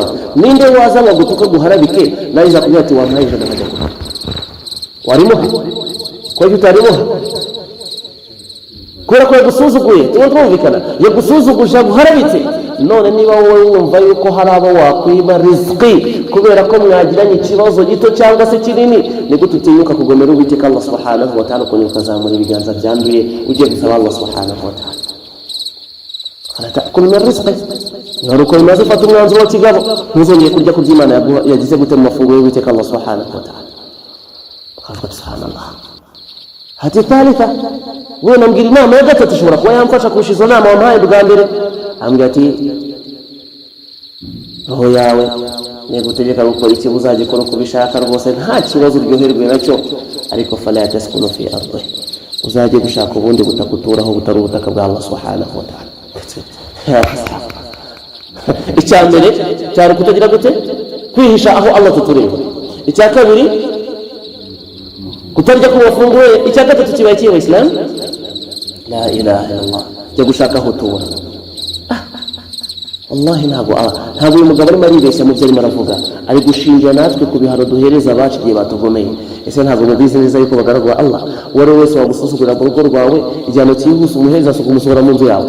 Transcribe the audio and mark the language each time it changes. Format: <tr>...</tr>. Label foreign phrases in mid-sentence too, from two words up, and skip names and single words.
<rw>Ninde waza ngo gutuka guharabike nawe zakubwira ati wampaye ijana hajya warimo ko utarimo, kubera ko yagusuzuguye. Twumvikana yagusuzuguje guharabitse. None niba wowe wumva yuko hari abo wakwiba rizqi kubera ko mwagiranye ikibazo gito cyangwa se kinini, ni gute utinyuka kugomera Uwiteka</rw> <ar>الله سبحانه وتعالى,</ar> <rw>kunyuka zamura ibiganza byanduye ugiye gusaba</rw> <ar>الله سبحانه وتعالى? فلا تأكلوا من رزقي,</ar> <rw>yari ko imaze fata umwanzuro w'ikigabo, ntuzongeye kurya ku by'Imana yagize gute mu mafunguro y'Uwiteka</rw> <ar>الله سبحانه وتعالى.</ar> <rw>Subhanallah.</rw> <ar>هات الثالثة,</ar> <rw>wewe nambwira inama ya gatatu ishobora kuba yamfasha kurusha izo nama wampaye bwa mbere. Ambwira ati roho yawe gutegeka gukora iki uzagikora uko ubishaka rwose nta kibazo uryoherwe nacyo, ariko</rw> <ar>فلا تسكن في أرضي,</ar> <rw>uzajye gushaka ubundi butakuturaho butari ubutaka bwa</rw> <ar>الله سبحانه وتعالى.</ar> <rw>Icya mbere cyari kutagira gute kwihisha aho Allah tutureba. Icya kabiri kutarya ku mafunguro. Icya gatatu kibaye kiye Islam,</rw> <ar>لا إله إلا الله,</ar> <rw>cyo gushaka aho tuba. Wallahi ntabwo uyu mugabo arimo aribeshya mu byo arimo aravuga, ari gushinja natwe ku bihano duhereza abacu igihe batugomeye. Ese ntabwo mubizi neza yuko bagaragwa Allah uwo wese wagusuzugura mu rugo rwawe igihano cyihuse umuhereza kumusohora mu nzu yawe?</rw>